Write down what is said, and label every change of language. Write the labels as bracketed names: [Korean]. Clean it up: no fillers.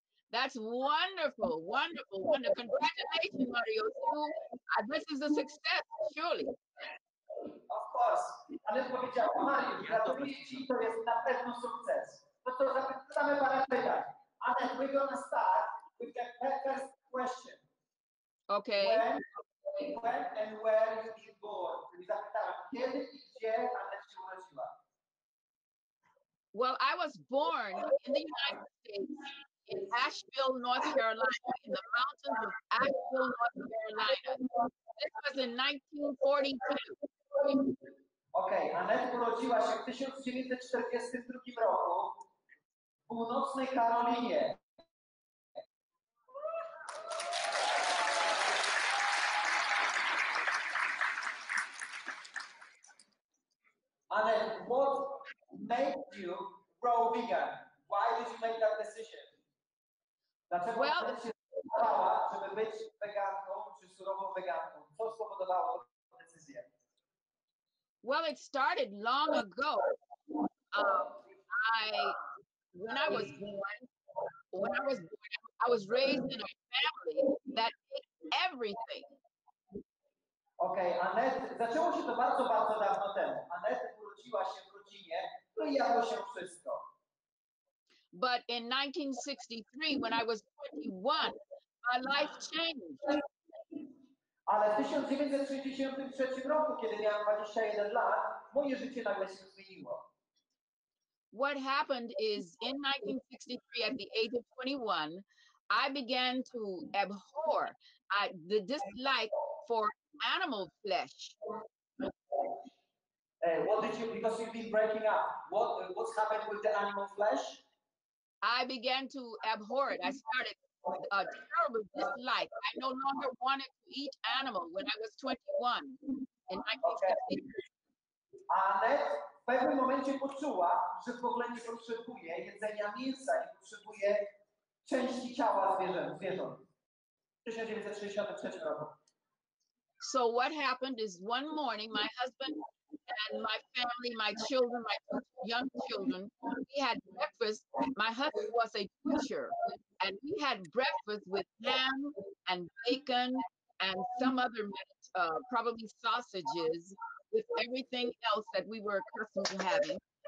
[English] That's wonderful, wonderful, wonderful. Congratulations, Mario. This is a success, surely. Of course. [Polish] Annette powiedziała, Mario, gratuluję ci, to jest na pewno sukces. No to zapytamy parę pytań. [English] Annette, we're gonna start with the first question. Okay. When and where you were born? [Polish] Czyli zapytałem, kiedy i gdzie Annette się urodziła? [English] Well, I was born in the United States, in Asheville, North Carolina, in the mountains of Asheville, North Carolina. This was in 1942. [Polish] Okay, Annette urodziła się w 1942 roku w północnej Karolinie. [English] Annette, what made you grow vegan? Why did you make that decision? [Polish] Dlaczego się zdecydowała, żeby być weganką czy surową weganką? Co spowodowało tę decyzję? [English] Well, it started long ago. When I was born, I was raised in a family that ate everything. [Polish] Okej, Annette, zaczęło się to bardzo, bardzo dawno temu. Annette urodziła się w rodzinie, w której jadło się wszystko. [English] But in 1963, when I was 21, my life changed. [Polish] Ale w 1963 roku, kiedy miałem 21 lat, moje życie nagle się zmieniło. [English] What happened is in 1963, at the age of 21, I began to abhor the dislike for animal flesh. What did you, because you've been breaking up, what's happened with the animal flesh? I began to abhor it. I started a terrible dislike. I no longer wanted to eat animal when I was 21 in 1963. [Polish] Annette w pewnym momencie poczuła, że w ogóle nie potrzebuje jedzenia mięsa, nie potrzebuje części ciała zwierząt. W 1963 roku. [English] So what happened is one morning, my husband and my family, my children, my two young children, we had breakfast. My husband was a butcher, and we had breakfast with ham and bacon and some other meat, probably sausages, with everything else that we were accustomed to having.